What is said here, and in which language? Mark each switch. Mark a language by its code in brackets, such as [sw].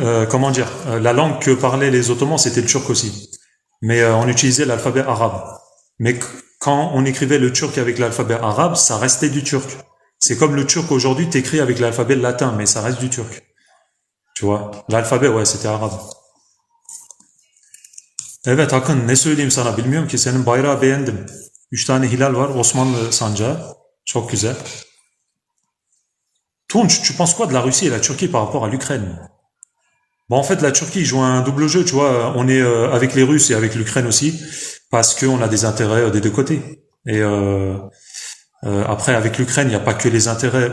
[fr] comment dire, la langue que parlaient les Ottomans, c'était le turc aussi. Mais on utilisait l'alphabet arabe. Mais quand on écrivait le turc avec l'alphabet arabe, ça restait du turc. C'est comme le turc aujourd'hui, t'écris avec l'alphabet latin, mais ça reste du turc. Tu vois, l'alphabet, ouais, c'était arabe. [tr] Evet Akın, ne söyleyeyim sana bilmiyorum ki senin bayrağı beğendim. 3 tane hilal var, Osmanlı sancağı. Çok güzel. [fr] Tunç, tu penses quoi de la Russie et la Turquie par rapport à l'Ukraine? Bon, en fait, la Turquie joue un double jeu, tu vois. On est avec les Russes et avec l'Ukraine aussi, parce qu'on a des intérêts des deux côtés. Et après, avec l'Ukraine, il n'y a pas que les intérêts.